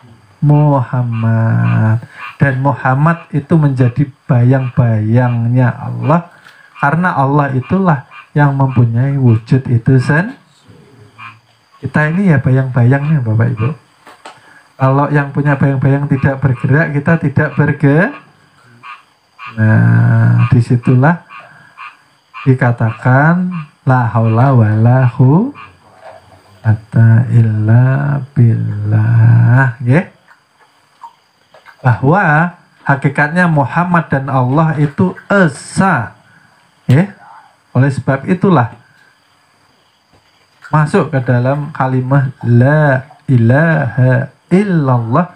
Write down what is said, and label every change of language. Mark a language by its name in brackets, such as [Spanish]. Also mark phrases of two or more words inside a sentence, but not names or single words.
[Indonesian] Dan Muhammad itu menjadi bayang-bayangnya Allah, karena Allah itulah yang mempunyai wujud itu Kita ini ya bayang-bayangnya Bapak Ibu. Kalau yang punya bayang-bayang tidak bergerak, kita tidak bergerak. Nah, disitulah dikatakan [Arabic] لا حول ولا قوة إلا بالله, [Indonesian] ya. Bahwa hakikatnya Muhammad dan Allah itu esa, ya. Oleh sebab itulah masuk ke dalam kalimat [Arabic] لا إله إلا الله.